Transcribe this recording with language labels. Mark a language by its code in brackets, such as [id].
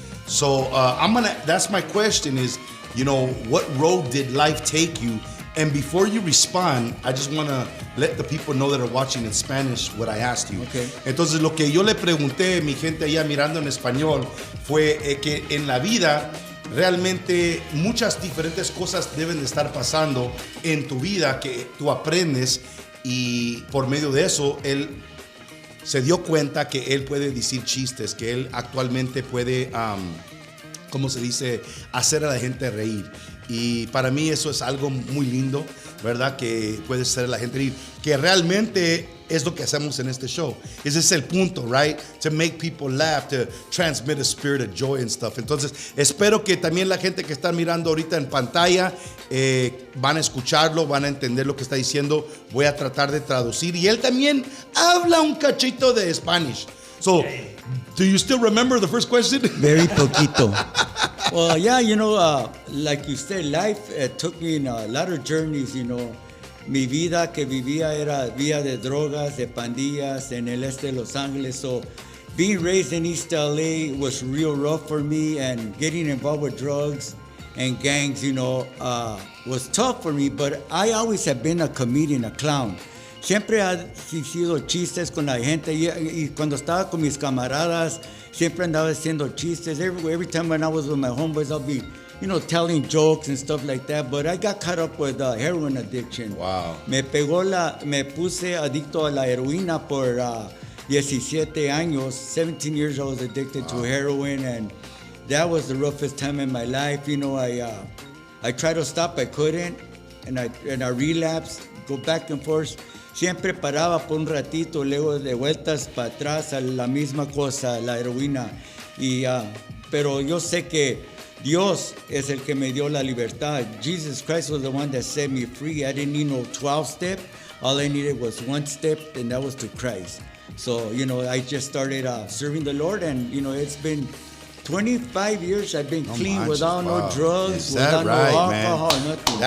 [en] So that's my question is, what road did life take you? And before you respond, I just wanna let the people know that are watching in Spanish what I asked you. Okay. [es] Entonces lo que yo le pregunté a mi gente allá mirando en español fue que en la vida realmente muchas diferentes cosas deben de estar pasando en tu vida que tú aprendes y por medio de eso él se dio cuenta que él puede decir chistes, que él actualmente puede, ¿cómo se dice?, hacer a la gente reír. Y para mí eso es algo muy lindo, ¿verdad? Que puede hacer a la gente reír, que realmente es lo que hacemos en este show. Ese es el punto, right? [en] To make people laugh, to transmit a spirit of joy and stuff. [es] Entonces, espero que también la gente que está mirando ahorita en pantalla van a escucharlo, van a entender lo que está diciendo. Voy a tratar de traducir. Y él también habla un cachito de Spanish. [en] So, do you still remember the first question? [es] Very poquito. [en] Well, yeah, like you said, life took me in a lot of journeys, [es] Mi vida que vivía era vida de drogas, de pandillas en el este de Los Ángeles. [en] So being raised in East LA was real rough for me, and getting involved with drugs and gangs, was tough for me. But I always have been a comedian, a clown. [es] Siempre he sido chistes con la gente y cuando estaba con mis camaradas, siempre andaba haciendo chistes. [en] Every time when I was with my homeboys, I'll be telling jokes and stuff like that, but I got caught up with heroin addiction. Wow. [es] Me puse adicto a la heroína por 17 años. [en] 17 years I was addicted to heroin, and that was the roughest time in my life. I tried to stop, I couldn't, and I relapsed, go back and forth. [es] Siempre paraba por un ratito, luego de vueltas para atrás a la misma cosa, la heroína. Pero yo sé que Dios es el que me dio la libertad. [en] Jesus Christ was the one that set me free. I didn't need no 12-step. All I needed was one step, and that was to Christ. So, I just started serving the Lord, and, it's been 25 years I've been clean without no drugs, without no alcohol, nothing.